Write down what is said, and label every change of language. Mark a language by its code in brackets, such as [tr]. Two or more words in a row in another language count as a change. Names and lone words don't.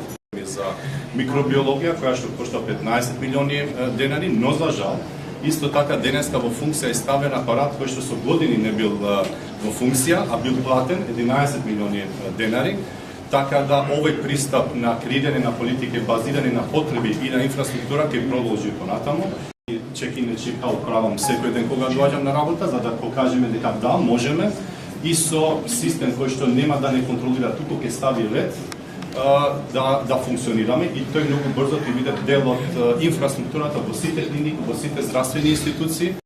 [mk] За микробиологија, која што кошта 15 милиони денари, но за жал, исто така денеска во функција е ставен апарат кој што со години не бил во функција, а бил платен 11 милиони денари. Така да овој пристап на креирање на политики базирани на потреби и на инфраструктура ќе продолжи понатаму. [en] Check-in and check-out [mk] правам секој ден кога доаѓам на работа, за да покажеме дека да, можеме, и со систем кој што нема да не контролира, туку ќе стави ред, да функционираме, и тој многу брзо ќе биде дел од инфраструктурата во сите клиники, во сите здравствени институции.